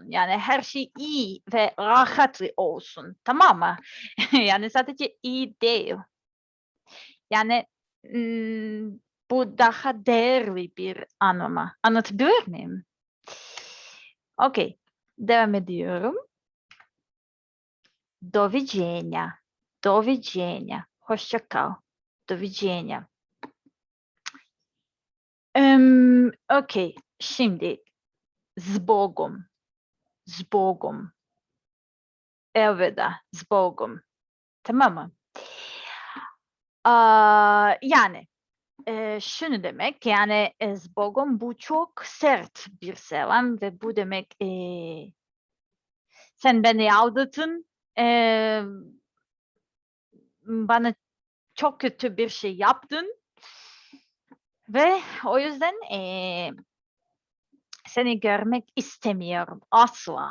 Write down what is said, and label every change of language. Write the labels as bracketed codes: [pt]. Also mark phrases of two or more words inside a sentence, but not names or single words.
[tr] Yani her şey iyi ve rahat olsun. Tamam mı? Yani sadece iyi değil. Yani bu daha değerli bir anlama. Anlatabiliyor muyum? Okey. Devam ediyorum. [pl] Do widzenia. Do widzenia. [tr] Hoşça kal. [pl] Do widzenia. [tr] Okey. [pl] Şimdi z Bogom. Z Bogom. Elveda. Z Bogom. [tr] Tamam mı? Yani şunu demek yani [pl] z Bogom [tr] bu çok sert bir selam ve bu demek sen beni aldattın, bana çok kötü bir şey yaptın ve o yüzden seni görmek istemiyorum asla.